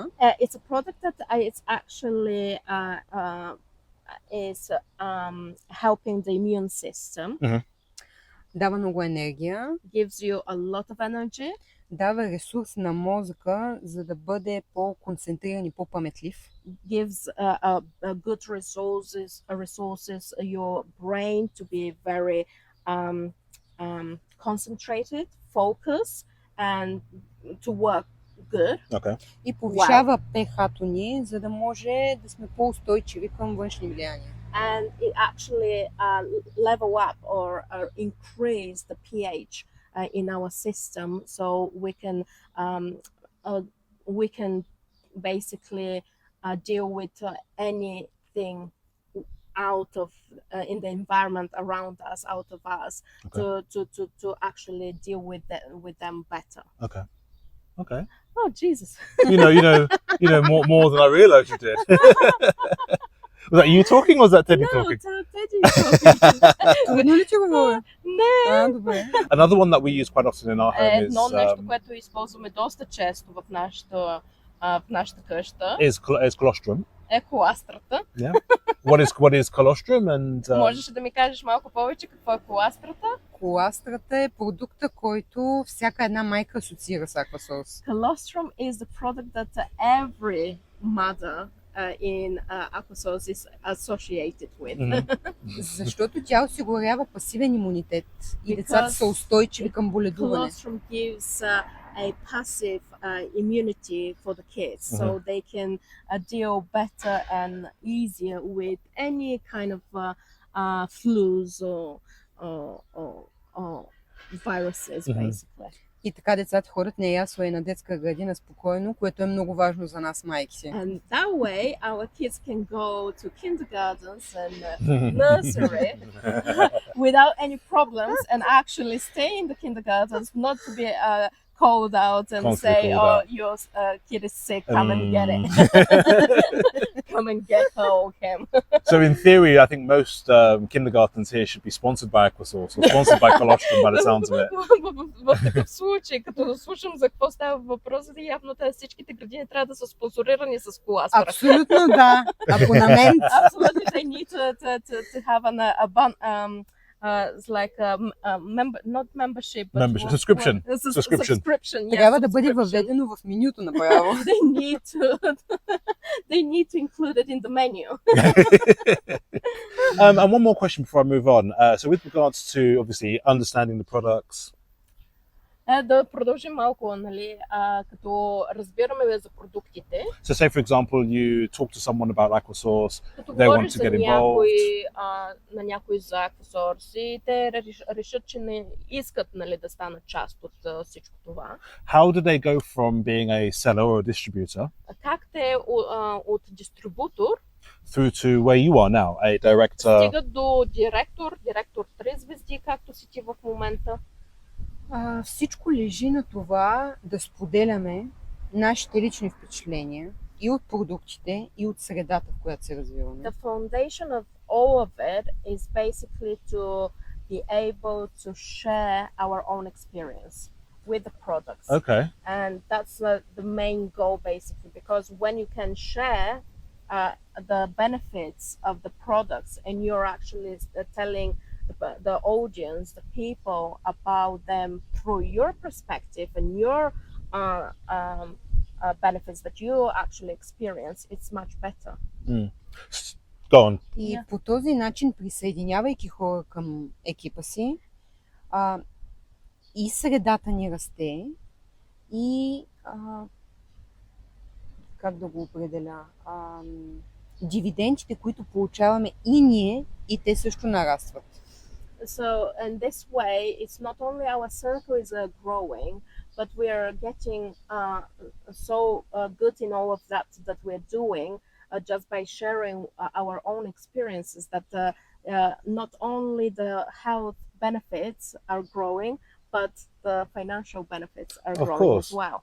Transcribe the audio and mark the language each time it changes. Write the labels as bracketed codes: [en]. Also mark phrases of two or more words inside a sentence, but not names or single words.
[en] It's a product that it's actually is helping the immune system. [bg] Дава много енергия. [en] Gives you a lot of energy. [bg] Дава ресурс на мозъка, за да бъде по-концентриран и по-паметлив. [en] Gives good resources your brain to be very concentrated, focused, and to work good. Okay. [bg] И повишава pH-то ни, за да може да сме по-устойчиви към външни влияния. [en] And it actually level up or increase the pH in our system, so we can basically deal with anything out of in the environment around us, out of us, to actually deal with them better. Okay. Okay. Oh Jesus! You know more than I realised you did. Was that you talking or was that Tedi talking? No, Tedi talking. [bg] Трудно ли ти говоря? Не. Добре. [en] Another one that we use quite often in our home is [bg] едно нещо, което използваме доста често в нашата къща. [en] Is colostrum. [bg] Е коластрата. [en] Yeah. What is colostrum and [bg] Можеш да ми кажеш малко повече какво е коластрата? Коластрата е продукта, който всяка една майка асоциира с Aquasource. [en] Colostrum is the product that every mother in Aquasource is associated with. [bg] Защото тя осигурява пасивен имунитет и децата са устойчиви към боледуване. [en] Colostrum gives a passive immunity for the kids, so they can deal better and easier with any kind of flus or viruses, basically. [bg] И така децата ходят на ясла и на детска градина спокойно, което е много важно за нас, майките. [en] And that way, our kids can go to kindergartens and nursery without any problems and actually stay in the kindergartens, not to be called out and say, "Oh, your kid is sick. Come and get it. Come and get her or him." So in theory, I think most kindergartens here should be sponsored by Aquasource or sponsored by Colostrum by the sounds of it. [bg] В такъв случай, като слушам за какво става въпрос, явно всичките градини трябва да са спонсорирани с коластър. Абсолютно да. Абонамент. [en] Absolutely, they need to have it's like not membership, but Subscription. Subscription. Yes, [bg] Трябва да бъде въведено в менюто направо. [en] They need to include it in the menu. And one more question before I move on. So with regards to obviously understanding the products, [bg] Да продължим малко, нали, като разбираме за продуктите. [en] so say for example you talk to someone about Aquasource, [bg] Като [en] they want [bg] говориш [en] to [bg] за [en] get involved. [bg] на някой за Aquasource и те решат, че не искат, нали, да станат част от всичко това. [en] How do they go from being a seller or a distributor [bg] Как те от дистрибутор [en] through to where you are now, a director? [bg] стигат до директор 3 звезди, както си ти в момента? Всичко лежи на това да споделяме нашите лични впечатления и от продуктите, и от средата, в която се развиваме. [en] The foundation of all of it is basically to be able to share our own experience with the products. Okay. And that's the main goal, basically, because when you can share the benefits of the products and you're actually telling the audience, the people, about them through your perspective and your benefits that you actually experience, it's much better. Go on. [bg] И по този начин, присъединявайки хора към екипа си, и средата ни расте, и как да го определя, дивидендите, които получаваме и ние, и те също нарастват. [en] So in this way, it's not only our circle is growing, but we are getting so good in all of that we're doing just by sharing our own experiences, that not only the health benefits are growing, but the financial benefits are growing as well.